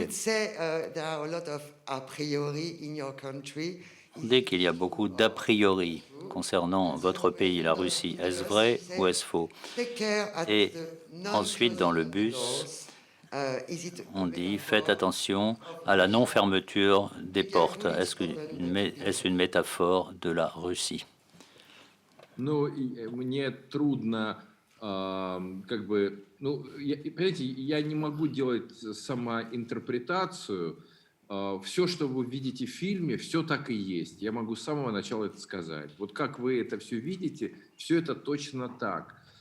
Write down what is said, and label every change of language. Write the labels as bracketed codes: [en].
[en] We could say there are a lot of a priori in your country. [fr] On dit qu'il y a beaucoup d'a priori concernant votre pays, la Russie. Est-ce vrai ou est-ce faux? Et ensuite, dans le bus, on dit faites attention à la non-fermeture des portes. Est-ce une métaphore de la Russie? [ru] Ну, мне трудно, как бы, ну, понимаете, я не могу делать самоинтерпретацию, все, что вы видите в фильме, все так и есть. Я могу с самого начала это сказать. Вот как вы это все видите, все это точно так.